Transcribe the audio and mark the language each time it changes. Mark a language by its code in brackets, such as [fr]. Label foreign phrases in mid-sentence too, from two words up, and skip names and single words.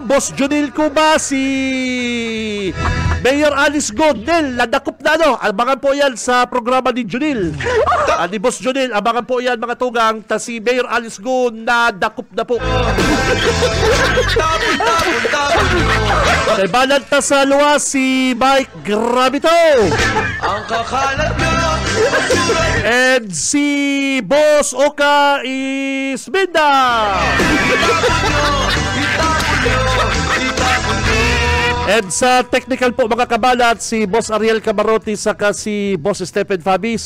[bik] Boss Junil Cuba, si Mayor Alice Godel, nadakop na abangan po yan sa programa ni Junil. Ni Boss Junil, abangan po yan mga tugang. Si Mayor Alice God, nadakop na po. Kay Balanta sa luwas, si Mike Gravito. [tl] Ang kakalat nyo. [bik] And si Boss Oka Isminda. And sa technical po mga kabalat, si Boss Ariel Camarote saka si Boss Stephen Fabis.